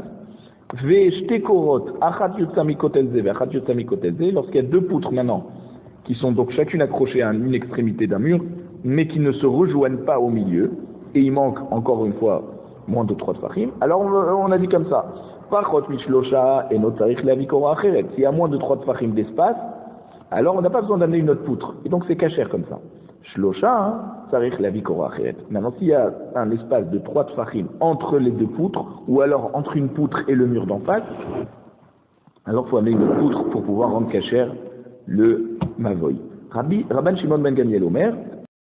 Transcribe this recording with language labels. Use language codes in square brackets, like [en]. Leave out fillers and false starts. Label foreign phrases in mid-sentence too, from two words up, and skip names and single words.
[fr] Lorsqu'il y a 2 poutres maintenant, qui sont donc chacune accrochées à une extrémité d'un mur, mais qui ne se rejoignent pas au milieu, et il manque encore une fois moins de 3 tfachim, alors on a dit comme ça, s'il y a moins de 3 tfachim d'espace, alors on n'a pas besoin d'amener une autre poutre, et donc c'est cachère comme ça. [he] שלשה צריך להביא קורה אחרת. [fr] Maintenant, s'il y a un espace de 3 tfachim entre les 2 poutres, ou alors entre une poutre et le mur d'en face, alors il faut amener une poutre pour pouvoir rendre cachère le mavoy. Rabban Shimon ben Gamliel Omer,